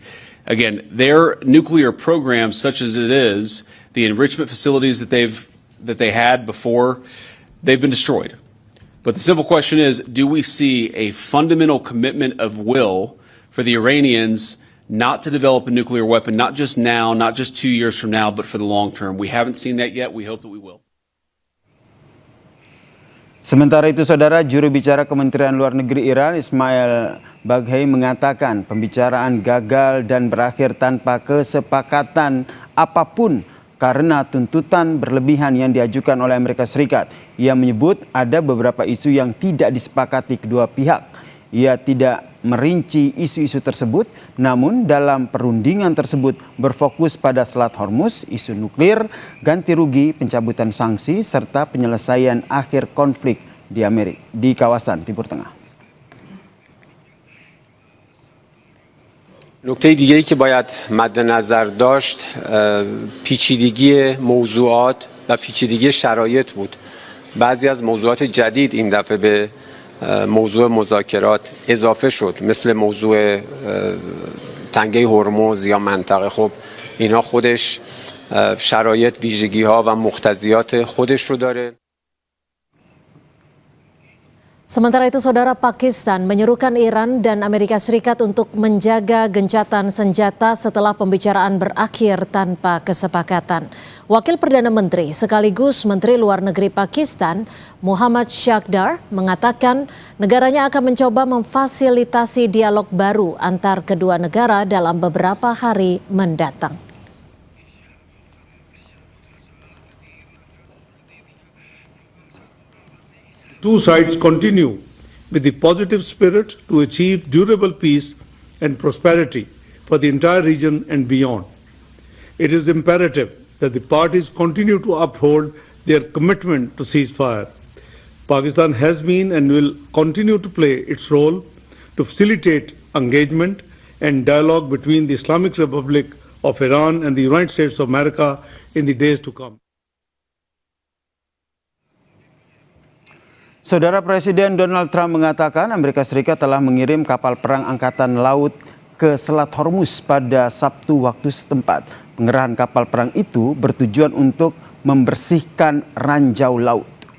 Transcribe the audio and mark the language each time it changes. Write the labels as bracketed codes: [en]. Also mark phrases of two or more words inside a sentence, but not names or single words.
[en] Again, their nuclear program, such as it is, the enrichment facilities that they had before, they've been destroyed. But the simple question is, do we see a fundamental commitment of will for the Iranians not to develop a nuclear weapon, not just now, not just 2 years from now, but for the long term? We haven't seen that yet. We hope that we will. [id] Sementara itu, saudara, juru bicara Kementerian Luar Negeri Iran, Ismail Baghei, mengatakan pembicaraan gagal dan berakhir tanpa kesepakatan apapun karena tuntutan berlebihan yang diajukan oleh Amerika Serikat. Ia menyebut ada beberapa isu yang tidak disepakati kedua pihak. Ia tidak merinci isu-isu tersebut, namun dalam perundingan tersebut berfokus pada Selat Hormuz, isu nuklir, ganti rugi, pencabutan sanksi, serta penyelesaian akhir konflik di kawasan Timur Tengah. [fa] نکته دیگه‌ای که باید مد نظر داشت پیچیدگی موضوعات و پیچیدگی شرایط بود. بعضی از موضوعات جدید این دفعه به موضوع مذاکرات اضافه شد، مثل موضوع تنگه هرمز یا منطقه. خب اینا خودش شرایط، ویژگی‌ها و مقتضیات خودش رو داره. [id] Sementara itu, saudara, Pakistan menyerukan Iran dan Amerika Serikat untuk menjaga gencatan senjata setelah pembicaraan berakhir tanpa kesepakatan. Wakil Perdana Menteri sekaligus Menteri Luar Negeri Pakistan, Muhammad Shakhdar, mengatakan negaranya akan mencoba memfasilitasi dialog baru antar kedua negara dalam beberapa hari mendatang. [en] two sides continue with the positive spirit to achieve durable peace and prosperity for the entire region and beyond. It is imperative that the parties continue to uphold their commitment to ceasefire. Pakistan has been and will continue to play its role to facilitate engagement and dialogue between the Islamic Republic of Iran and the United States of America in the days to come. [id] Saudara Presiden Donald Trump mengatakan Amerika Serikat telah mengirim kapal perang angkatan laut ke Selat Hormuz pada Sabtu waktu setempat. Pengerahan kapal perang itu bertujuan untuk membersihkan ranjau laut.